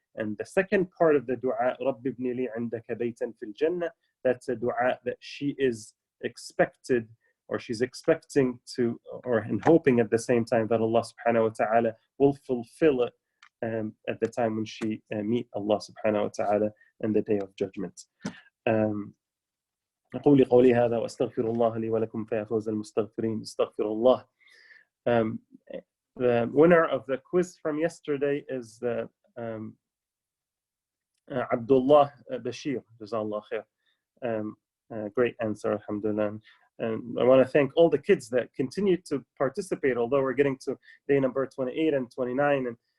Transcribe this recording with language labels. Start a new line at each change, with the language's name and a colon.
English: And the second part of the dua,
Arabic: Rabbi ibni li indaka baytan fil jannah,
English: that's a dua that she is expected, or she's expecting to, and hoping at the same time, that Allah subhanahu wa ta'ala will fulfill it at the time when she meet Allah subhanahu wa ta'ala in the day of judgment.
Arabic: أقول قولي هذا وأستغفر الله لي ولكم فيا فوز المستغفرين. استغفر الله.
English: The winner of the quiz from yesterday is Abdullah Bashir. Jazakallah khair. Great answer, alhamdulillah. And I want to thank all the kids that continue to participate, although we're getting to day number 28 and 29.